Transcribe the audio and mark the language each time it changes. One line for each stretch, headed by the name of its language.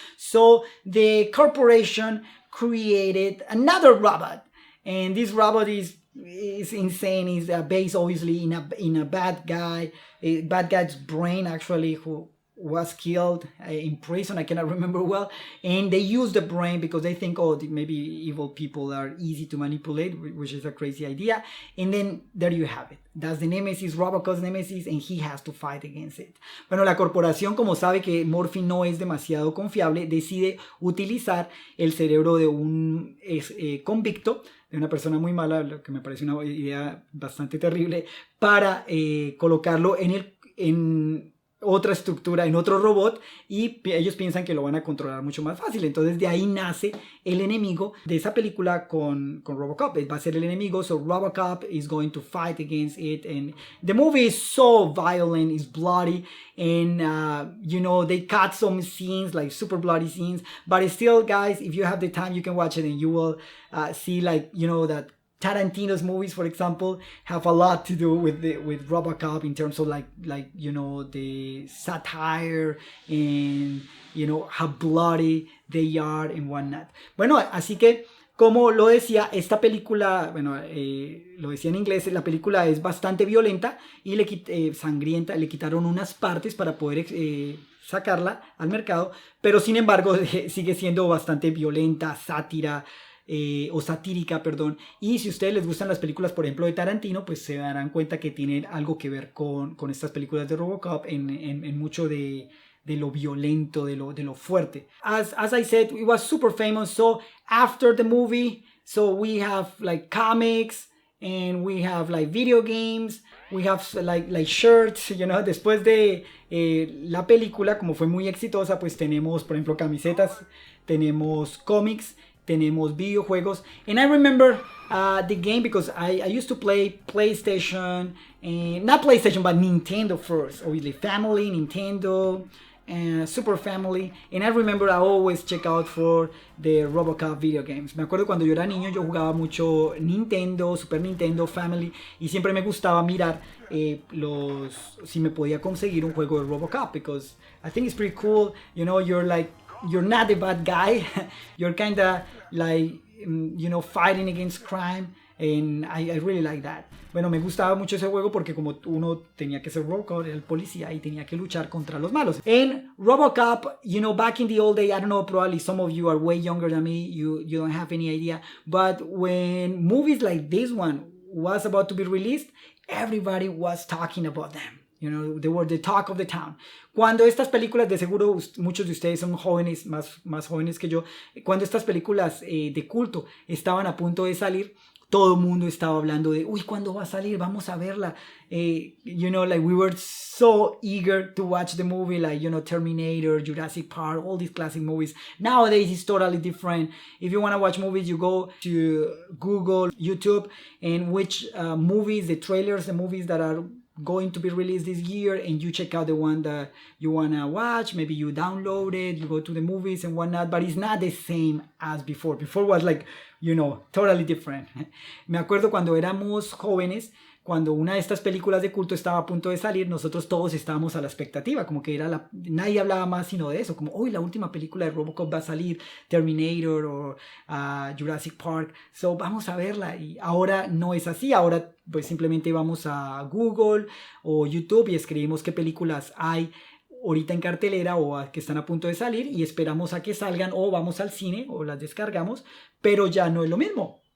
English: So the corporation created another robot. And this robot is insane. It's based obviously in a bad guy's brain actually, who was killed in prison. I cannot remember well. And they use the brain because they think, oh, maybe evil people are easy to manipulate, which is a crazy idea. And then there you have it. That's the Nemesis, Robocop Nemesis, and he has to fight against it.
Spanish: Bueno, la corporación, como sabe que Murphy no es demasiado confiable, decide utilizar el cerebro de un convicto, de una persona muy mala, lo que me parece una idea bastante terrible, para colocarlo en otra estructura, en otro robot, y ellos piensan que lo van a controlar mucho más fácil. Entonces de ahí nace el enemigo de esa película con Robocop. Va a ser el enemigo,
English: so Robocop is going to fight against it, and the movie is so violent, it's bloody, and you know, they cut some scenes, like super bloody scenes, but still, guys, if you have the time, you can watch it and you will see, like, you know, that Tarantino's movies, for example, have a lot to do with Robocop in terms of like you know, the satire and, you know, how bloody they are and whatnot.
Spanish: Bueno, así que, como lo decía, esta película, bueno, lo decía en inglés, la película es bastante violenta y sangrienta, le quitaron unas partes para poder sacarla al mercado, pero sin embargo sigue siendo bastante violenta, sátira, o satírica, perdón. Y si a ustedes les gustan las películas, por ejemplo, de Tarantino, pues se darán cuenta que tienen algo que ver con estas películas de Robocop en mucho de lo violento, de lo fuerte.
English: As I said, it was super famous. So after the movie, so we have like comics and we have like video games, we have like shirts, you know.
Spanish: Después de la película, como fue muy exitosa, pues tenemos, por ejemplo, camisetas, tenemos cómics, tenemos videojuegos.
English: And I remember the game because I used to play PlayStation, and not PlayStation but Nintendo first, obviously Family, Nintendo, Super Family. And I remember I always check out for the Robocop video games.
Spanish: Me acuerdo cuando yo era niño, yo jugaba mucho Nintendo, Super Nintendo, Family, y siempre me gustaba mirar si me podía conseguir un juego de Robocop,
English: because I think it's pretty cool, you know. You're not a bad guy. You're kind of like, you know, fighting against crime. And I really like that.
Spanish: Bueno, me gustaba mucho ese juego porque como uno tenía que ser Robocop, el policía, y tenía que luchar contra los malos.
English: And Robocop, you know, back in the old day, I don't know, probably some of you are way younger than me. You don't have any idea. But when movies like this one was about to be released, everybody was talking about them. You know, they were the talk of the town.
Spanish: Cuando estas películas, de seguro muchos de ustedes son jóvenes, más jóvenes que yo, cuando estas películas de culto estaban a punto de salir, todo el mundo estaba hablando de, uy, ¿cuándo va a salir? Vamos a verla.
English: You know, like we were so eager to watch the movie, like, you know, Terminator, Jurassic Park, all these classic movies. Nowadays, it's totally different. If you want to watch movies, you go to Google, YouTube, and which movies, the trailers, the movies that are going to be released this year, and you check out the one that you want to watch. Maybe you download it, you go to the movies and whatnot, but it's not the same as before. Before was like, you know, totally different.
Spanish: Me acuerdo cuando éramos jóvenes, cuando una de estas películas de culto estaba a punto de salir, nosotros todos estábamos a la expectativa, como que era nadie hablaba más sino de eso, como, hoy la última película de Robocop va a salir, Terminator o Jurassic Park, so vamos a verla. Y ahora no es así, ahora pues simplemente vamos a Google o YouTube y escribimos qué películas hay ahorita en cartelera o que están a punto de salir y esperamos a que salgan, o vamos al cine o las descargamos, pero ya no es lo mismo.